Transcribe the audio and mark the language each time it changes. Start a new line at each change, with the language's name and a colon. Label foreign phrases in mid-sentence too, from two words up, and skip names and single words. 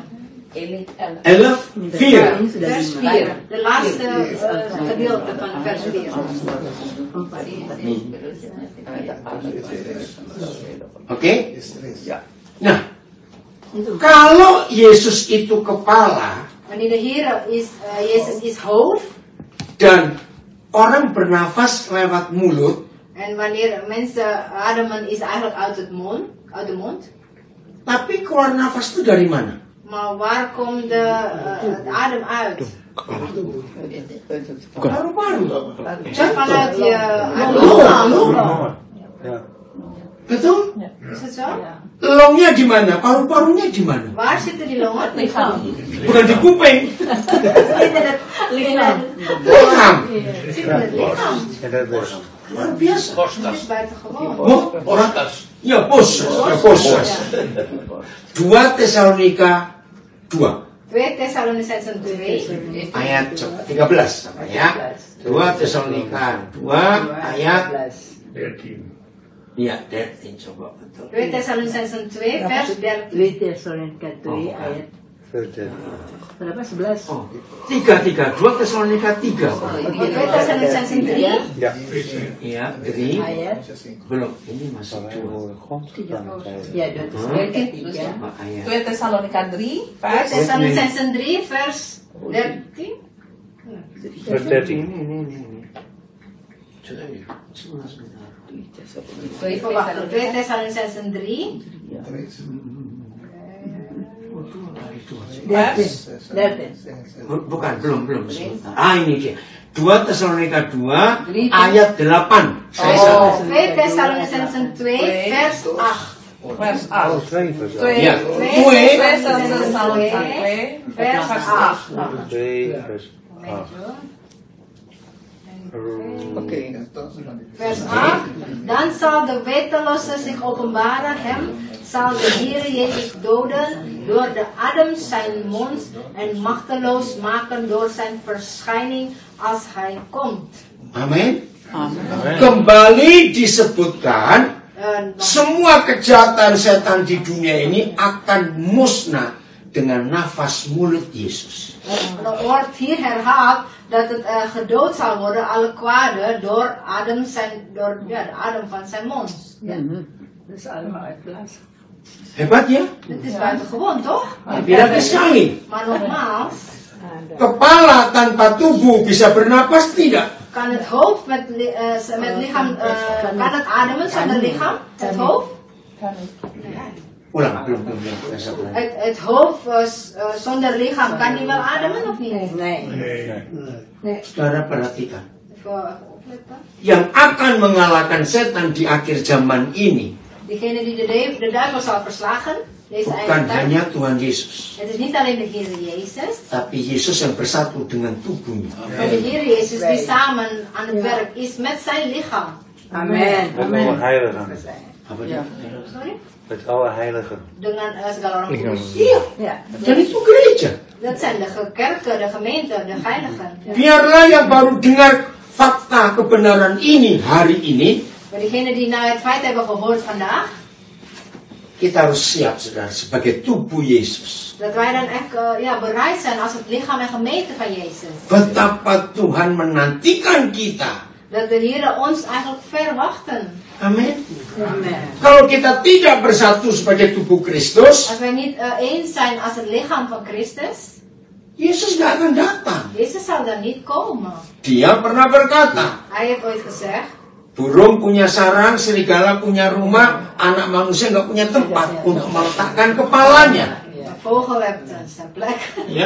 Dutch: 11, 4. Vers 4, de laatste gedeelte van vers 4.
Indonesian: Oke? Nah, kalau Yesus itu kepala,
Dutch: Wanneer de Heer is, Jezus is hoofd,
Indonesian: dan orang bernafas lewat mulut,
Dutch: en wanneer mensen ademen is eigenlijk uit de mond.
Indonesian: Tapi keluar nafas itu dari mana?
Dutch: Maar waar komt de adem uit?
Indonesian: Paru-paru.
Dutch: Vanuit je Longen. Betul? Is het zo?
Indonesian: Longnya di mana? Paru-parunya di mana?
Dutch: Waar zitten die longen? Lichaam.
Indonesian: Bukan di kuping.
Dutch: Lichaam. Lichaam. Zit in het lichaam.
Indonesian: Luar biasa.
Dutch: Dat is buitengewoon. Postas.
Indonesian: Ya, posas. 2 Tesalonika 2.
Dutch: 2 Thessalonicenzen 2.
Indonesian: Ayat 13 sama ya. 2 Tesalonika 2 ayat 13. Iya, 13 coba betul.
Dutch: 2 Thessalonicenzen 2 vers 13.
Indonesian: 2 Tesalonika 2 ayat berapa? 11. Oh, 3. 2 Tesalonika 3.
Dutch: 2 Thessalonicenzen 3.
Indonesian: Iya, 3. Ayat Belum, ini masih 2. ya 2 Tesalonika 3. Coba ayat. 2 Tesalonika 3 2
Dutch: vers Thessalonicenzen 3 vers 13. Vers 13.
Indonesian: Ini. Sebentar.
Dutch: Even wachten. 2 Thessalonicenzen 3. vers 13.
Indonesian: Bukan, belum sebentar. Ini dia. 2 Tesalonika 2 ayat 8. Saya salah.
Dutch: 2 Thessalonicenzen 2 vers 8. vers 8. 2
Indonesian: Ya, 2 Tesalonika 2
Dutch: vers 8. 2 vers 8. Vers 8. Dan zal de wetteloze zich openbaren, hem zal de Heer Jezus doden door de adem zijn mond en machteloos maken door zijn verschijning als hij komt.
Indonesian: Amin. Kembali disebutkan semua kejahatan setan di dunia ini akan musnah dengan nafas mulut Yesus.
Dutch: Er wordt hier herhaald dat het gedood zal worden, alle kwade, door de adem van zijn mond. Dat is allemaal uitblazen.
Indonesian: Hebat ya?
Dutch: Het is buitengewoon, toch?
Indonesian: Hebat sekali.
Dutch: Maar nogmaals,
Indonesian: Kepala tanpa tubuh bisa bernapas tidak?
Dutch: kan het hoofd met lichaam, kan het ademen zonder lichaam? Het hoofd?
Indonesian: Ulang, belum.
Dutch: Het hoofd zonder lichaam, kan die wel ademen of niet? Nee.
Indonesian: Saudara perhatikan.
Dutch: Even opletten.
Indonesian: Yang akan mengalahkan setan di akhir zaman ini
Dutch: Degene die de duivel zal verslagen, Deze
Indonesian: Bukan
Dutch: eigen tekst.
Indonesian: hanya Tuhan Yesus,
Dutch: Het is niet alleen de Heer Jezus,
Indonesian: tapi Yesus yang bersatu dengan tubuhnya.
Dutch: maar de Heer Jezus die samen aan het werk is met zijn lichaam. Amen. Met alle heiligen.
Indonesian: Apa Ya. dia?
Dutch: Sorry? Met alle heiligen.
Indonesian: Dengan segala orang
Dutch: Lichaam.
Indonesian: kudus. Iya,
Dutch: Ja.
Indonesian: Dan itu gereja.
Dutch: dat zijn de kerken, de gemeente, de heiligen. Ja.
Indonesian: Biarlah yang baru dengar fakta kebenaran ini hari ini,
Dutch: Maar diegenen die nou het feit hebben gehoord vandaag,
Indonesian: kita harus siap, saudara, sebagai tubuh Yesus.
Dutch: dat wij dan echt bereid zijn als het lichaam en gemeente van Jezus.
Indonesian: Betapa Tuhan menantikan kita.
Dutch: Dat de Heer ons eigenlijk verwachten.
Indonesian: Amin.
Dutch: Amen.
Indonesian: Kalau kita tidak bersatu sebagai tubuh Kristus,
Dutch: Als wij niet eens zijn als het lichaam van Christus,
Indonesian: Yesus nggak akan datang.
Dutch: Jezus zal dan niet komen.
Indonesian: Dia pernah berkata,
Dutch: Hij heeft ooit gezegd,
Indonesian: burung punya sarang, serigala punya rumah, anak manusia nggak punya tempat untuk meletakkan kepalanya.
Dutch: een vogel heeft zijn plek.
Indonesian: Ya.